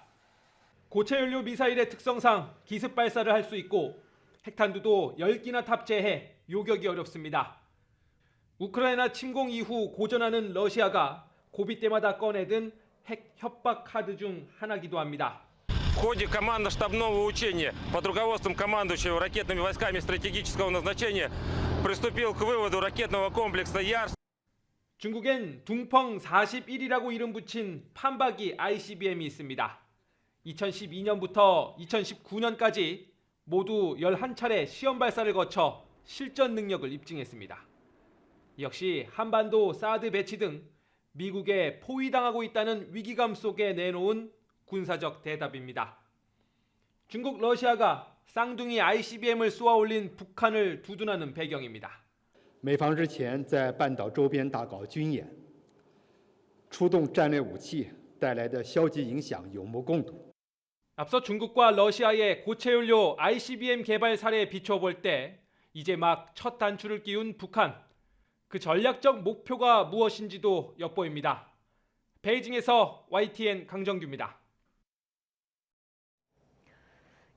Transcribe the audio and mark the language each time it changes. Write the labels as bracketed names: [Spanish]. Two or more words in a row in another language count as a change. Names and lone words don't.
[Korean] 고체 연료 미사일의 특성상 기습 발사를 할 수 있고 핵탄두도 10기나 탑재해 요격이 어렵습니다. 우크라이나 침공 이후 고전하는 러시아가 고비 때마다 꺼내든 핵 협박 카드 중 하나이기도 합니다. [Russian] В ходе командно-штабного учения под руководством командующего ракетными войсками стратегического назначения приступил к выводу ракетного комплекса ЯРС. [Korean] 중국엔 둥펑 41이라고 이름 붙인 판박이 ICBM이 있습니다. 2012년부터 2019년까지 모두 11차례 시험 발사를 거쳐 실전 능력을 입증했습니다. 역시 한반도 사드 배치 등 미국에 포위당하고 있다는 위기감 속에 내놓은 군사적 대답입니다. 중국, 러시아가 쌍둥이 ICBM을 쏘아올린 북한을 두둔하는 배경입니다. [Chinese] 美方日前在半岛周边大搞军演，出动战略武器带来的消极影响有目共睹。 [Korean] 앞서 중국과 러시아의 고체 연료 ICBM 개발 사례에 비춰볼 때 이제 막 첫 단추를 끼운 북한. 그 전략적 목표가 무엇인지도 엿보입니다. 베이징에서 YTN 강정규입니다.